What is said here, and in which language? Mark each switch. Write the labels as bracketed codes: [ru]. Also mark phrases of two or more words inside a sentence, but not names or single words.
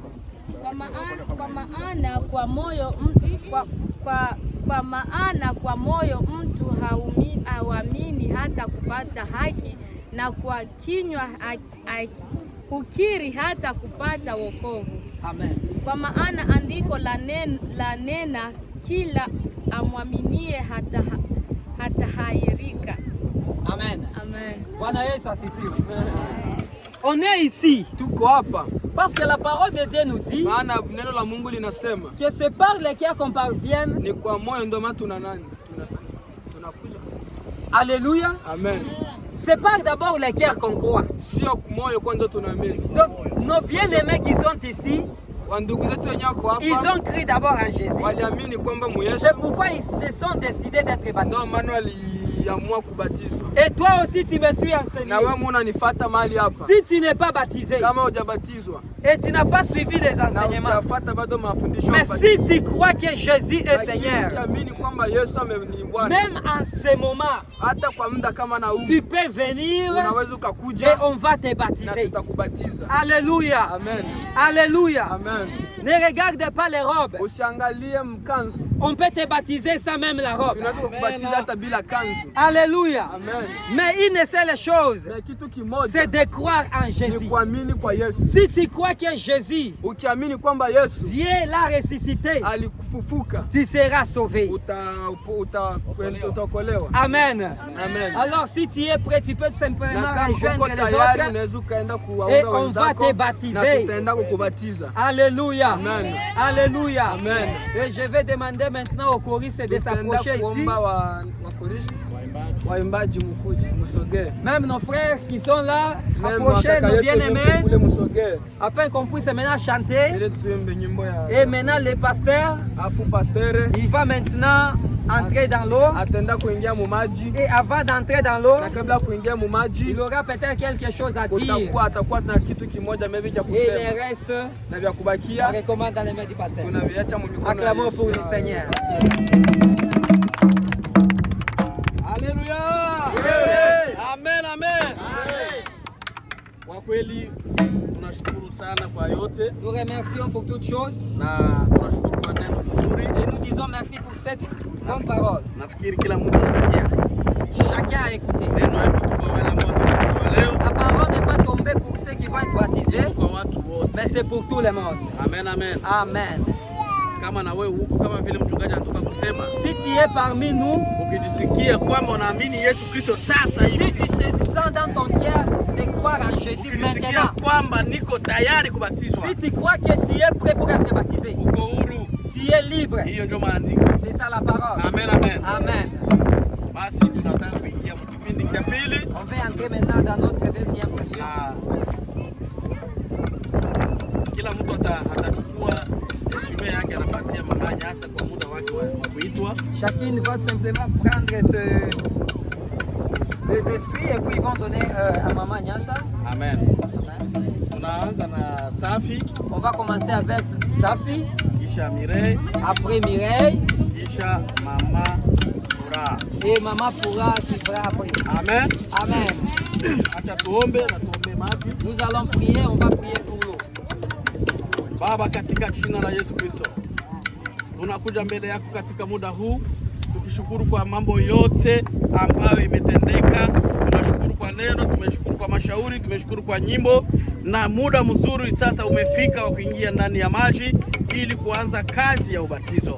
[sw] Kwa moyo mtu hauamini hata kupata haki, na kwa kinywa ukiri hata kupata wokovu. Amen. Kwa maana andiko la nena kila amwaminie hata hairika. Amen. Amen. Bwana Yesu asifiwe. [fr] On est ici [sw] Tuko hapa [fr] parce que la parole de Dieu nous dit [sw] maana neno la Mungu linasema [fr] que c'est par le cœur qu'on parvienne. [sw] ni kwa moyo ndio maana tunakuja. Alléluia. Amen. [fr] C'est par d'abord le cœur qu'on croit. [sw] Sio moyo kwanza tunaamini. [fr] Donc nos bien-aimés qui sont ici, [sw] Wandugu zetu wenyewe wako hapa [fr] ils ont cru d'abord en Jésus. [sw] waliamini kwamba Yesu, [fr] C'est pourquoi ils se sont décidés d'être [sw] ndio [fr] baptisés. [sw] maana waliamua kubatizwa. [fr] Et toi aussi tu me suis enseigné. [sw] Na wewe unanifuata mahali hapa, [fr] Si tu n'es pas baptisé [sw] kama hujabatizwa [fr] et tu n'as pas suivi les [sw] na [fr] enseignements, [sw] hujafuata bado mafundisho ya [fr] mais [sw] ubatizo, [fr] si tu crois que Jésus est [sw] lakini [fr] Seigneur, [sw] ukiamini kwamba Yesu ni Bwana, [fr] même en ce moment, [sw] hata kwa muda kama na huu [fr] tu peux venir [sw] unaweza [fr] et [sw] ukakuja [fr] on va te [sw] na [fr] baptiser. [sw] tutakubatiza. Alléluia. Amen. Alléluia. Amen. [fr] Ne regarde pas les robes. [sw] Usiangalie mkanzu, [fr] On peut te baptiser sans même la robe. [sw] tunaweza kukubatiza hata bila kanzu. Alléluia. Amen. [fr] Mais une seule chose, [sw] Na kitu kimoja [fr] c'est de croire en [sw] ni [fr] Jésus. [sw] kuamini kwa Yesu. [fr] Si tu crois que Jésus, [sw] Ukiamini kwamba Yesu [fr] Dieu l'a ressuscité, [sw] alikufufuka, [fr] tu seras sauvé. [sw] utaokolewa. Amen. Amen. [fr] Alors si tu es prêt, tu peux tout simplement [sw] Na kama uko [fr] rejoindre les [sw] tayari [fr] autres. [sw] unaweza ukaenda [fr] Et [sw] kuwaunga [fr] on va [sw] wenzako [fr] te baptiser. [sw] na tutaenda kukubatiza. Alléluia. Amen. Alléluia. Amen. [fr] Et je vais demander maintenant aux choristes de [sw] Tutaenda [fr] s'approcher ici. [sw] kuomba wakoristi waimbaji, mkuje msogee. [fr] Même nos frères qui sont là, Même approchez [sw] wakaka [fr] nos [sw] yetu [fr] bien-aimés, [sw] kule msogee [fr] afin qu'on puisse maintenant chanter. [sw] ili tuimbe nyimbo ya [fr] Et maintenant, le pasteur, [sw] afu pastere [fr] il va maintenant entrer dans l'eau. [sw] ataenda kuingia mu maji, [fr] Et avant d'entrer dans l'eau, [sw] na kabla kuingia mu maji [fr] il aura peut-être quelque chose à dire. [sw] atakuwa na kitu kimoja maybe cha [fr] Et le [sw] kusema, [fr] reste, [sw] na vya [fr] on [sw] kubakia [fr] recommande dans les mains du pasteur. [sw] tunaviacha mu mikono ya [fr] Acclamons [sw] Yesu. [fr] pour le Seigneur. [sw] Haleluya. Amen, amen. Kwa kweli tunashukuru sana kwa yote [fr] Nous remercions pour toutes choses [sw] na tunashukuru kwa neno nzuri. [fr] et nous disons merci pour cette bonne parole. [sw] Nafikiri kila mtu anasikia [fr] Chacun a écouté. [sw] neno hapo kwa wale ambao watabatizwa leo, [fr] La parole n'est pas tombée pour ceux qui vont être baptisés, [sw] kwa watu wote. [fr] mais c'est pour tout le monde. [sw] Amen, amen. Amen. Kama na wewe huko, kama vile mchungaji anatoka kusema, [fr] Si tu es parmi nous, [sw] ukijisikia kwamba unaamini Yesu Kristo sasa [fr] si [sw] hivi, [fr] tu te sens dans ton cœur de croire en Jésus [sw] ukijisikia [fr] maintenant, [sw] kwamba niko tayari kubatizwa, [fr] si tu crois que tu es prêt pour être baptisé, [sw] uko huru, [fr] tu es libre. [sw] hiyo ndio maandiko. [fr] C'est ça la parole. [sw] Amen, amen. Amen. Basi tunataka kuingia kipindi cha pili. [fr] On va entrer maintenant dans notre deuxième session. [sw] Na kila mtu atachukua resume yake, anapatia mahali hasa kwa muda wake wa kuitwa. [fr] Chacune va tout simplement prendre ses essuies et puis ils vont donner à Maman Nyasha. [sw] Amen. Tunaanza na Safi, [fr] On va commencer avec Safi, [sw] kisha Mirei, [fr] après Mireille [sw] kisha Mama Furaha. [fr] et Maman Foura suivra après. [sw] Amen. Amen. Acha tuombe na tuombe maji. [fr] Nous allons prier, on va prier pour l'eau. [sw] Baba, katika jina la Yesu Kristo, tunakuja mbele yako katika muda huu tukishukuru kwa mambo yote ambayo imetendeka. Tunashukuru kwa neno, tumeshukuru kwa mashauri, tumeshukuru kwa nyimbo, na muda mzuri sasa umefika wa kuingia ndani ya maji ili kuanza kazi ya ubatizo.